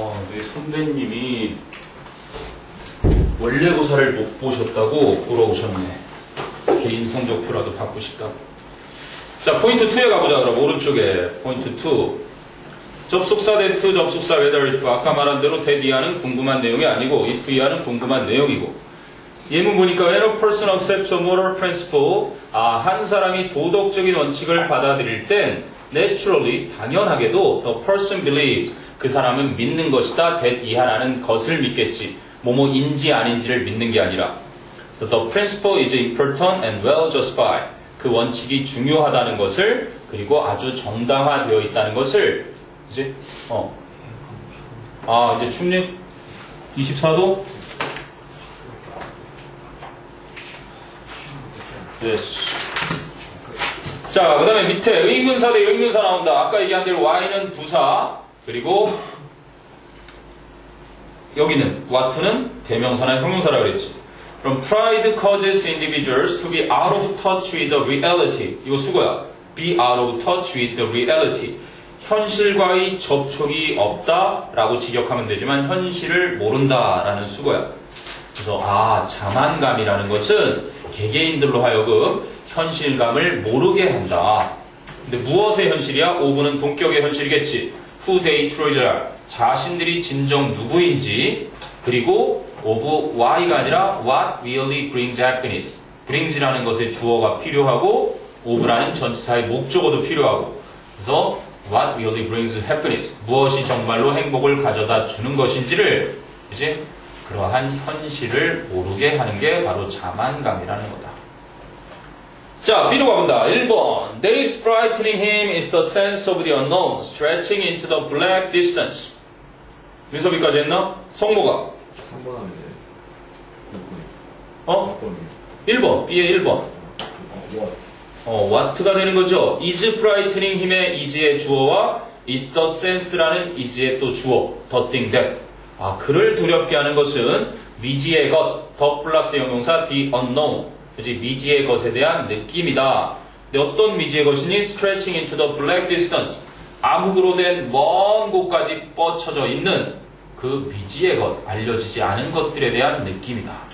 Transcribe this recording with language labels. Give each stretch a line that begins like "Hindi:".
Korean: 우리 선배님이 원래고사를 못 보셨다고 보러 오셨네. 개인 성적표라도 받고 싶다고. 자, 포인트 2에 가보자. 그럼 오른쪽에 포인트 2. 접속사 that, 접속사 whether if. 아까 말한 대로 that 이하는 궁금한 내용이 아니고 if 이하는 궁금한 내용이고.
English: 예문 보니까 when a person accepts a moral principle, 한 사람이 도덕적인 원칙을 받아들일 땐 naturally, 당연하게도 the person believes, 그 사람은 믿는 것이다.
Korean: that 이하라는 것을 믿겠지. 뭐뭐인지 아닌지를 믿는 게 아니라.
English: So the principle is important and well justified.
Korean: 그 원칙이 중요하다는 것을 그리고 아주 정당화되어 있다는 것을 이제 이제 춤립 24도 yes. 자, 그 다음에 밑에 의문사 대 의문사 나온다. 아까 얘기한 대로 Y는 부사 그리고 여기는 what는 대명사나 형용사라 그랬지.
English: 그럼 pride causes individuals to be out of touch with the reality.
Korean: 이거 수고야.
English: be out of touch with the reality.
Korean: 현실과의 접촉이 없다라고 직역하면 되지만 현실을 모른다라는 수고야. 그래서 자만감이라는 것은 개개인들로 하여금 현실감을 모르게 한다. 근데 무엇의 현실이야? 오브는 동격의 현실이겠지. Who they truly are. 자신들이 진정 누구인지 그리고 of why가 아니라 what really brings happiness. brings라는 것의 주어가 필요하고 of라는 전치사의 목적어도 필요하고 그래서 what really brings happiness. 무엇이 정말로 행복을 가져다 주는 것인지를 이제 그러한 현실을 모르게 하는 게 바로 자만감이라는 거다. 자, B로 가본다. 1번.
English: That is frightening him is the sense of the unknown, stretching into the black distance.
Korean: 민섭이까지 했나? 성모가. 3번 하면 돼. 1번. B의 1번.
English: what?
Korean: what가 되는 거죠. is frightening him 의 is의 주어와 is the sense 라는 is의 또 주어.
English: the thing that.
Korean: 그를 두렵게 하는 것은 미지의 것, 더 플러스 형용사 the unknown. 그치, 미지의 것에 대한 느낌이다. 근데 어떤 미지의 것이니? stretching into the black distance. 암흑으로 된 먼 곳까지 뻗쳐져 있는 그 미지의 것, 알려지지 않은 것들에 대한 느낌이다.